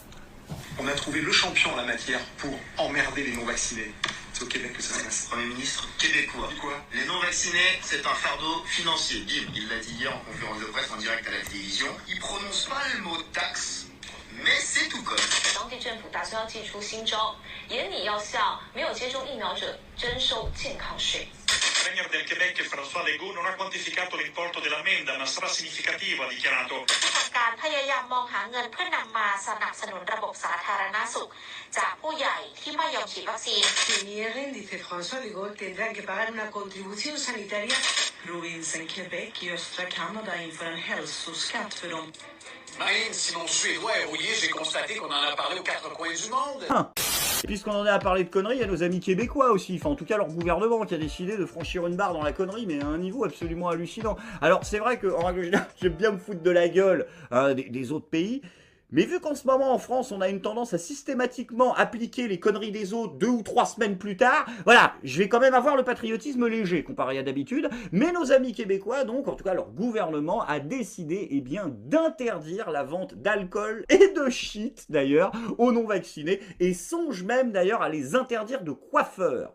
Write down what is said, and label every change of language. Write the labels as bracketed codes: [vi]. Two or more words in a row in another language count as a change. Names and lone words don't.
[fr] On a trouvé le champion en la matière pour emmerder les non-vaccinés. C'est au Québec que ça se passe. Premier ministre québécois. Quoi? Les non-vaccinés, c'est un fardeau financier. Bim, il l'a dit hier en conférence de presse en direct à la télévision. Il prononce pas le mot taxe. Mais c'est tout comme. [zh] 当地政府打算要祭出新招，严拟要向没有接种疫苗者征收健康税。 [it] Il premier del Québec François Legault non ha quantificato l'importo dell'ammenda, ma sarà significativo, ha dichiarato. [th] การพยายามมองหาเงินเพื่อนำมาสนับสนุนระบบสาธารณสุขจากผู้ใหญ่ที่ไม่ยอมฉีดวัคซีน [es] Si nieguen, dice François Legault, tendrán que pagar una contribución sanitaria. [sv] Provinsen Québec östra Kanada inför en hälsoskatt för dem. [fr] Marine, si mon suédois est rouillé, j'ai constaté qu'on en a parlé aux quatre coins du monde. Puisqu'on en est à parler de conneries, il y a nos amis québécois aussi, enfin en tout cas leur gouvernement qui a décidé de franchir une barre dans la connerie, mais à un niveau absolument hallucinant. Alors c'est vrai qu'en règle générale, j'aime bien me foutre de la gueule des autres pays, mais vu qu'en ce moment en France on a une tendance à systématiquement appliquer les conneries des autres 2 ou 3 semaines plus tard, voilà, je vais quand même avoir le patriotisme léger comparé à d'habitude, mais nos amis québécois, donc en tout cas leur gouvernement a décidé eh bien d'interdire la vente d'alcool et de shit d'ailleurs aux non-vaccinés, et songe même d'ailleurs à les interdire de coiffeurs.